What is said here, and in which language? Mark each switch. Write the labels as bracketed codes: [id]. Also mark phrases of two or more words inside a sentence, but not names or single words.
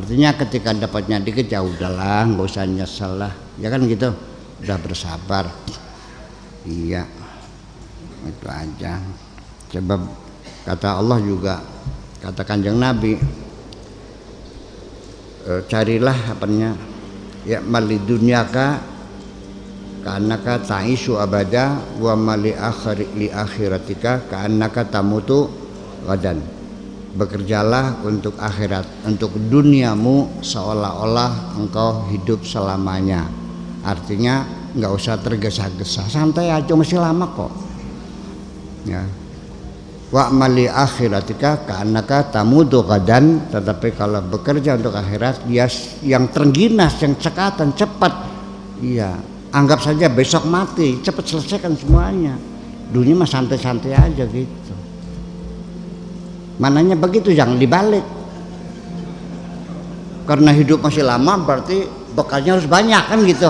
[id] Artinya ketika dapatnya dikit ya udahlah, nggak usah nyesel lah, ya kan gitu, udah bersabar. Iya. Itu aja. Sebab kata Allah juga, kata Kanjeng Nabi, carilah apanya ya [ar] مال دنياك كأنك تعيش أبدا و مال لآخرتك كأنك تموت غدا. [id] Bekerjalah untuk akhirat, untuk duniamu seolah-olah engkau hidup selamanya. Artinya nggak usah tergesa-gesa, santai aja, masih lama kok. Ya. [ar] و مال آخرتك كأنك تموت غدا, [id] tetapi kalau bekerja untuk akhirat dia yang terengginas, yang cekatan, cepat. Iya, anggap saja besok mati, cepat selesaikan semuanya. Dunia mah santai-santai aja gitu. Mananya begitu, jangan dibalik. Karena hidup masih lama berarti bekalnya harus banyak kan gitu.